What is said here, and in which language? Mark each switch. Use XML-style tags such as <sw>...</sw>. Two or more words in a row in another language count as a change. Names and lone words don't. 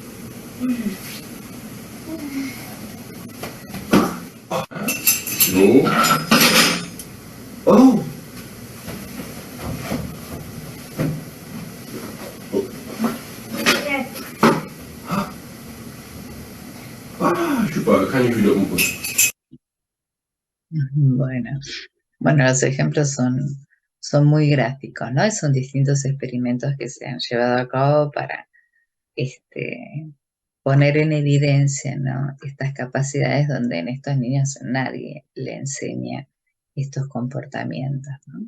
<de>So. Oh. Ah, super, kann ich wieder umrüsten.</de> <es>Bueno, los ejemplos son muy gráficos, ¿no? Y son distintos experimentos que se han llevado a cabo para poner en evidencia, ¿no?, estas capacidades donde en estos niños nadie le enseña estos comportamientos, ¿no?</es>